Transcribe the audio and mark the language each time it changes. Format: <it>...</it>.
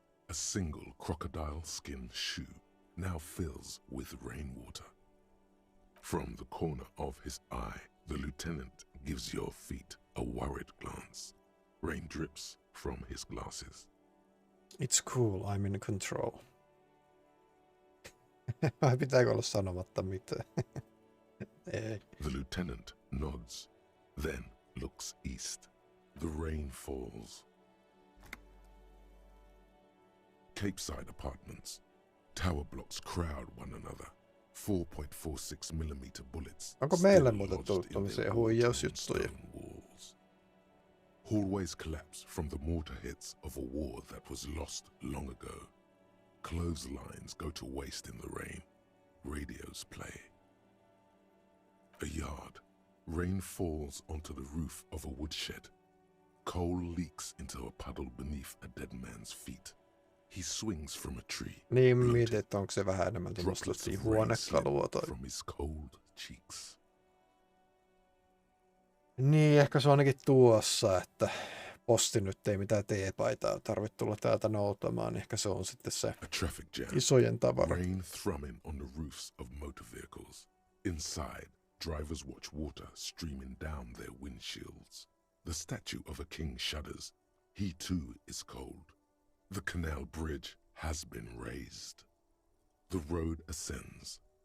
<en>A single crocodile skin shoe now fills with rainwater. From the corner of his eye, the lieutenant gives your feet a worried glance. Rain drips from his glasses. It's cool, I'm in control.</en> <fi>Vai pitääkö olla sanomatta mitään? Ei.</fi> <en>The lieutenant nods, then looks east. The rain falls. Capeside apartments. Tower blocks crowd one another. 4.46mm bullets.</en> <fi>Onko meille muuten tullut tämmöisiä huijausjuttuja?</fi> <en>Hallways collapse from the mortar hits of a war that was lost long ago. Clotheslines go to waste in the rain. Radios play. A yard. Rain falls onto the roof of a woodshed. Coal leaks into a puddle beneath a dead man's feet. He swings from a tree.</en> <fi>Niin mietit, että onko se vähän enemmän tämmöistä huonekalua tai...</fi> <en>From his cold cheeks.</en> <fi>Niin, ehkä se on ainakin tuossa, että posti nyt ei mitään teepaitaa tarvitse tulla täältä noutamaan. Ehkä se on sitten se isojen tavara.</fi> <en>Rain thrumming on the roofs of motor vehicles. Inside, drivers watch water streaming down their windshields. The statue of a king shudders. He too is cold. The canal bridge has been raised. The road ascends.</en>